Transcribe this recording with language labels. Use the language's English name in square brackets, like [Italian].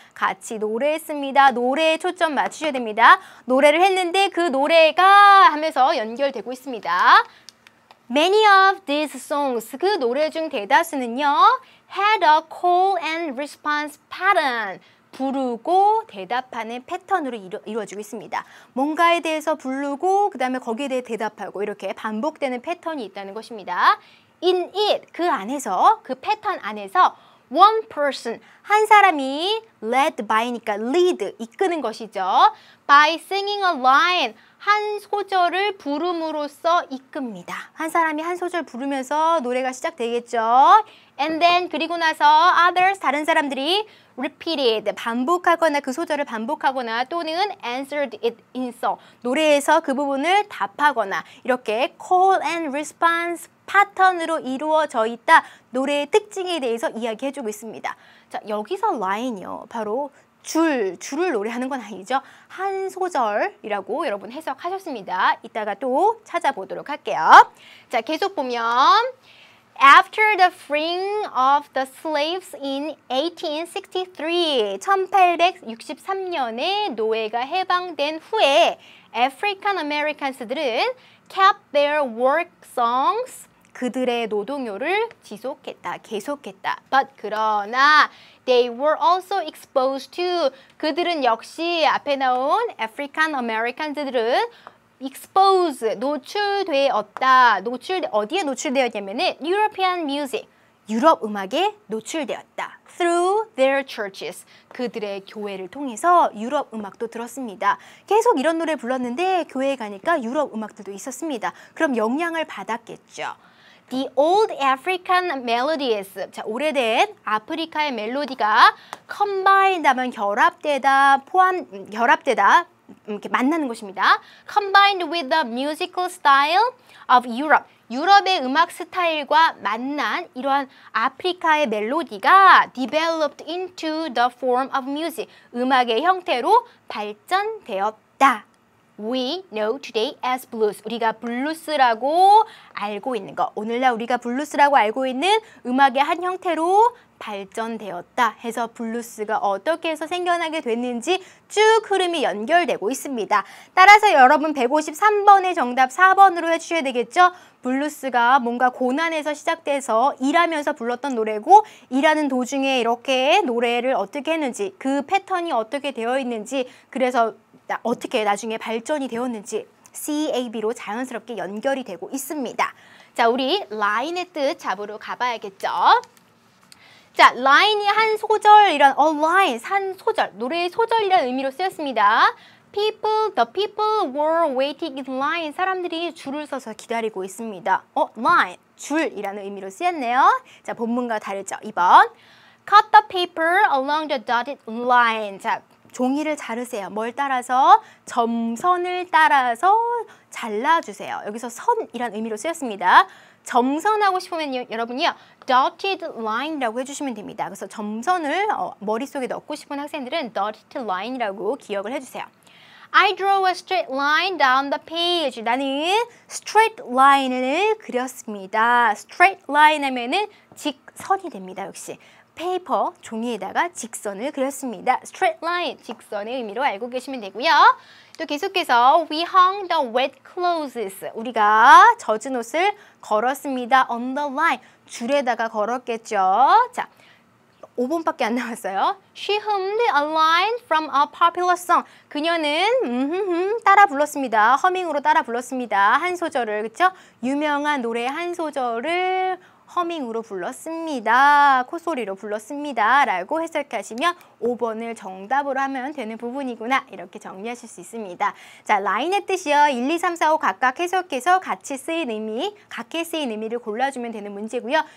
[Korean] 같이 노래했습니다. 노래에 초점 맞추셔야 됩니다. 노래를 했는데 그 노래가 하면서 연결되고 있습니다. [English] Many of these songs, [Korean] 그 노래 중 대다수는요, [English] had a call and response pattern. [Korean] 부르고 대답하는 패턴으로 이루어지고 있습니다. 뭔가에 대해서 부르고 그 다음에 거기에 대해 대답하고 이렇게 반복되는 패턴이 있다는 것입니다. [English] In it, [Korean] 그 안에서, 그 패턴 안에서 [English] one person, [Korean] 한 사람이 [English] led by [Korean] 니까 lead, 이끄는 것이죠. [English] By singing a line, [Korean] 한 소절을 부름으로써 이끕니다. 한 사람이 한 소절 부르면서 노래가 시작되겠죠. [English] And then [Korean] 그리고 나서 others, 다른 사람들이 repeated, 반복하거나 그 소절을 반복하거나 또는 [English] answered it in song, [Korean] 노래에서 그 부분을 답하거나 이렇게 call and response 패턴으로 이루어져 있다. 노래의 특징에 대해서 이야기해주고 있습니다. 자, 여기서 line이요. 바로 줄을 노래하는 건 아니죠. 한 소절이라고 여러분 해석하셨습니다. 이따가 또 찾아보도록 할게요. 자, 계속 보면 [English] After the freeing of the slaves in 1863, [Korean] 1863년에 노예가 해방된 후에 [English] African Americans들은 kept their work songs, [Korean] 그들의 노동요를 지속했다, 계속했다. But 그러나 [English] they were also exposed to, [Korean] 그들은 역시 앞에 나온 African Americans들은 expose, 노출되었다. 어디에 노출되었냐면은 European music, 유럽 음악에 노출되었다. [English] Through their churches, [Korean] 그들의 교회를 통해서 유럽 음악도 들었습니다. 계속 이런 노래 불렀는데 교회에 가니까 유럽 음악들도 있었습니다. 그럼 영향을 받았겠죠. [English] The old African melodies, [Korean] 자, 오래된 아프리카의 멜로디가 combined 하면 결합되다, 결합되다, 이렇게 만나는 것입니다. [English] Combined with the musical style of Europe. [Korean] 유럽의 음악 스타일과 만난 이러한 아프리카의 멜로디가 [English] developed into the form of music. [Korean] 음악의 형태로 발전되었다. [English] We know today as blues. [Korean] 우리가 블루스라고 알고 있는 것. 오늘날 우리가 블루스라고 알고 있는 음악의 한 형태로 발전되었다 해서 블루스가 어떻게 해서 생겨나게 됐는지 쭉 흐름이 연결되고 있습니다. 따라서 여러분 153번의 정답 4번으로 해주셔야 되겠죠? 블루스가 뭔가 고난에서 시작돼서 일하면서 불렀던 노래고 일하는 도중에 이렇게 노래를 어떻게 했는지 그 패턴이 어떻게 되어 있는지 그래서 어떻게 나중에 발전이 되었는지 CAB로 자연스럽게 연결이 되고 있습니다. 자, 우리 라인의 뜻 잡으러 가봐야겠죠? 자, 라인이 한 소절이란 a line, 한 소절, 노래의 소절이라는 의미로 쓰였습니다. [English] The people were waiting in line. [Korean] 사람들이 줄을 서서 기다리고 있습니다. line, 줄이라는 의미로 쓰였네요. 자, 본문과 다르죠? 2번. [English] Cut the paper along the dotted line. [Korean] 자, 종이를 자르세요. 뭘 따라서? 점선을 따라서 잘라주세요. 여기서 선이란 의미로 쓰였습니다. 점선하고 싶으면 여러분이요. dotted line이라고 해주시면 됩니다. 그래서 점선을 머릿속에 넣고 싶은 학생들은 dotted line이라고 기억을 해주세요. [English] I draw a straight line down the page. [Korean] 나는 straight line을 그렸습니다. straight line 하면은 직선이 됩니다. 역시. 페이퍼, 종이에다가 직선을 그렸습니다. straight line, 직선의 의미로 알고 계시면 되고요. 또 계속해서 [English] we hung the wet clothes. [Korean] 우리가 젖은 옷을 걸었습니다. [English] on the line, [Korean] 줄에다가 걸었겠죠. 자, 5번밖에 안 남았어요. [English] She hummed a line from a popular song. [Korean] 그녀는 따라 불렀습니다. 허밍으로 따라 불렀습니다. 한 소절을, 그쵸? 유명한 노래 한 소절을 허밍으로 불렀습니다. 콧소리로 불렀습니다. 라고 해석하시면 5번을 정답으로 하면 되는 부분이구나. 이렇게 정리하실 수 있습니다. 자, 라인의 뜻이요. 1, 2, 3, 4, 5 각각 해석해서 같이 쓰인 의미, 각기 쓰인 의미를 골라주면 되는 문제고요.